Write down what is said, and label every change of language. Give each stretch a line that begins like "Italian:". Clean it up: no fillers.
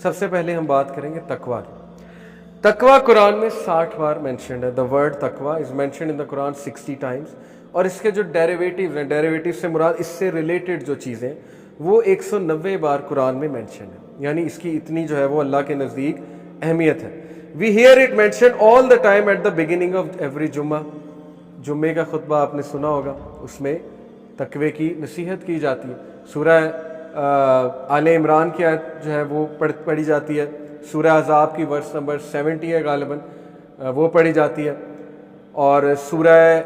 Urdu: سب سے پہلے ہم بات کریں گے تقوی. تقوی قرآن میں 60 بار مینشنڈ ہے.
English: The word تقوی is mentioned in the Quran 60 times.
Urdu: اور اس کے جو ڈیریویٹیوز ہیں، ڈیریویٹیو سے مراد اس سے ریلیٹڈ جو چیزیں، وہ 190 بار قرآن میں مینشنڈ ہے. یعنی اس کی اتنی جو ہے وہ اللہ کے نزدیک اہمیت ہے.
English: We hear it mentioned all the time at the beginning of every Jummah.
Urdu: جمعے کا خطبہ آپ نے سنا ہوگا، اس میں تقوی کی نصیحت کی جاتی ہے. سورہ آل عمران کی آیت جو ہے وہ پڑھی جاتی ہے. سورہ احزاب کی ورس نمبر 70 ہے غالباً، وہ پڑھی جاتی ہے. اور سورہ